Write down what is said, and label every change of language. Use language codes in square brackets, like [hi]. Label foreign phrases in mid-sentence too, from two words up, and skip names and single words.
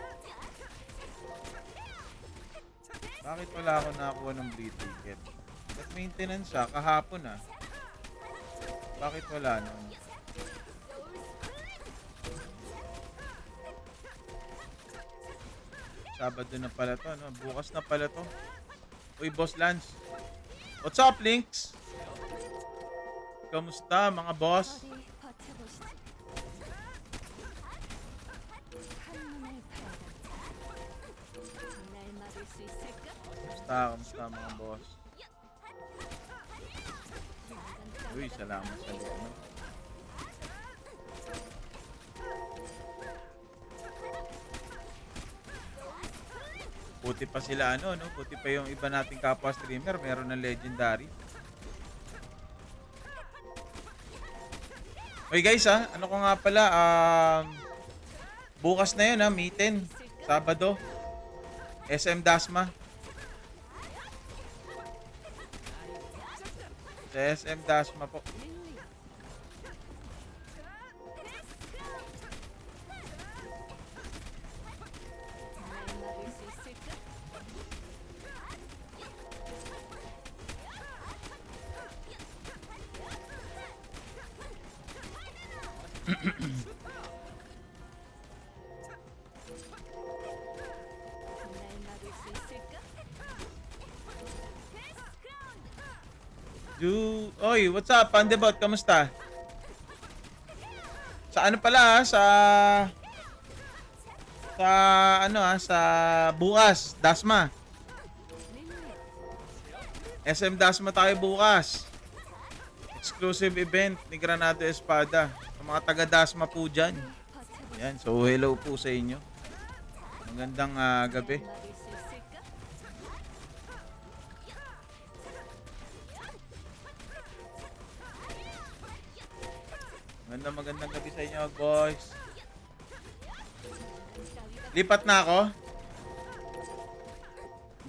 [tl] Bakit wala akong nakuha ng blue ticket? At maintenance siya kahapon ah. Bakit wala nun? Sabado na pala to, no? Bukas na pala to. Uy, Boss Lance. [en] What's up, Links? [tl] Kamusta, mga boss? [ko] 어디 버텨보시지. 한눈을 팔아다. 날 막을 수 있을까? [tl] Kamusta, mga boss? Uy, salamat sa loob, no? Buti pa sila, ano, no? Buti pa yung iba nating kapwa streamer, meron ng legendary. Uy, guys, ha? Ano ko nga pala, bukas na yun, ha? Meeting. Sabado. SM Dasma. Sa SM Dasma po. [ko] 날 막을 수 있을까? 날 막을 수 있을까? [en] Oy, what's up, [tl] Pandebot? Kamusta? Sa ano pala, ha? Sa ano, ha? Sa bukas, Dasma. SM Dasma tayo bukas. [en] Exclusive event [tl] ni Granado Espada. Sa mga taga Dasma po dyan. [ko] 버텨보시지. [tl] Yan, so hello po sa inyo. Magandang gabi. [ko] 날 막을 수 있을까? [tl] Magandang gabi sa inyo, boys. Lipat na ako?